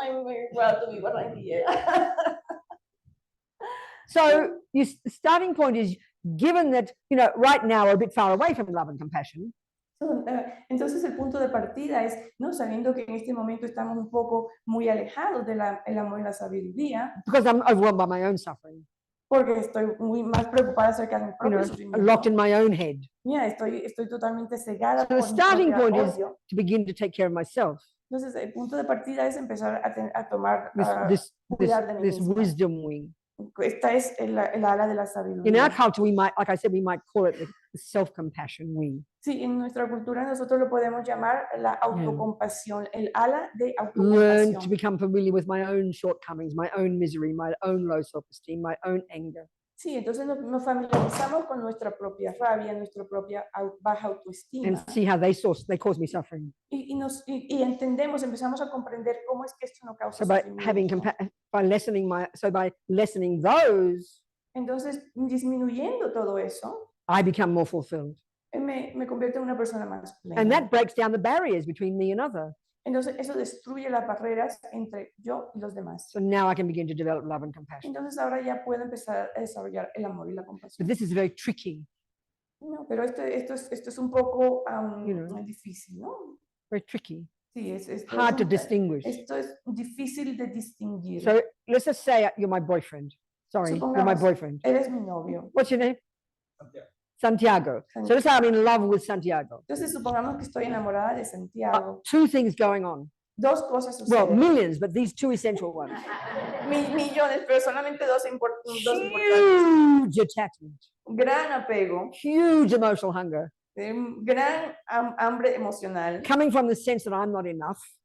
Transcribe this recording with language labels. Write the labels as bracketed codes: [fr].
[en] I'm very proud to be barranquillera. So the starting point is, given that, you know, right now we're a bit far away from love and compassion. [es] Entonces el punto de partida es, no, sabiendo que en este momento estamos un poco muy alejados del amor y la sabiduría. [en] Because I'm overwhelmed by my own suffering. [es] Porque estoy muy más preocupada acerca de mi propio sufrimiento. [en] Locked in my own head. [es] Yeah, estoy totalmente cegada. [en] So the starting point is to begin to take care of myself. [es] Entonces el punto de partida es empezar a tomar cuidar de mí misma. [en] Wisdom wing. [es] Esta es el ala de la sabiduría. [en] In our culture, we might, like I said, we might call it the self-compassion wing. [es] Sí, en nuestra cultura nosotros lo podemos llamar la autocompasión, el ala de autocompasión. [en] Learn to become familiar with my own shortcomings, my own misery, my own low self-esteem, my own anger. [es] Sí, entonces nos familiarizamos con nuestra propia rabia, nuestra propia baja autoestima. [en] And see how they cause me suffering. [es] Y entendemos, empezamos a comprender cómo es que esto nos causa sufrimiento. [en] By lessening those, [es] entonces disminuyendo todo eso, [en] I become more fulfilled. [es] Me convierto en una persona más plena. [en] And that breaks down the barriers between me and other. [es] Entonces eso destruye las barreras entre yo y los demás. [en] So now I can begin to develop love and compassion. [es] Entonces ahora ya puedo empezar a desarrollar el amor y la compasión. [en] But this is very tricky. [es] No, pero esto es un poco difícil, ¿no? [en] Very tricky. [es] Sí, [en] hard to distinguish. [es] Esto es difícil de distinguir. [en] So let's just say you're my boyfriend. Sorry, you're my boyfriend. [es] Eres mi novio. [en] What's your name? Santiago. So let's say I'm in love with Santiago. [es] Entonces supongamos que estoy enamorada de Santiago. [en] Two things going on. [es] Dos cosas suceden. [en] Well, millions, but these two essential ones. [es] Millones, pero solamente dos importantes. [en] Huge attachment. [es] Gran apego. [en] Huge emotional hunger. [es] Gran hambre emocional. [en] Coming from the sense that I'm not enough.